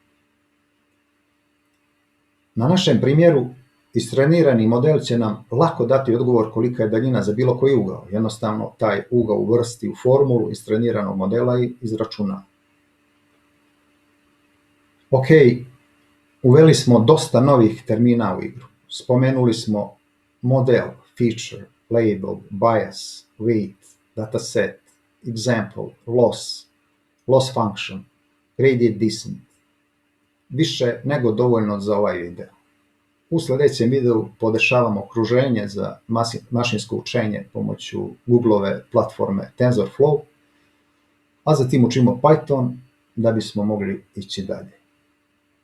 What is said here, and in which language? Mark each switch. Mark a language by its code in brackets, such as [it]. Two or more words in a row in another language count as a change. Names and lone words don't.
[bs] Na našem primjeru, istrenirani model će nam lako dati odgovor kolika je daljina za bilo koji ugao. Jednostavno, taj ugao uvrsti u formulu istreniranog modela i izračuna. Ok, uveli smo dosta novih termina u igru. Spomenuli smo [en] model, feature, label, bias, weight, dataset, example, loss function, gradient descent. [bs] Više nego dovoljno za ovaj video. U sljedećem videu podešavamo okruženje za mašinsko učenje pomoću Googleove platforme TensorFlow, a zatim učimo Python da bismo mogli ići dalje.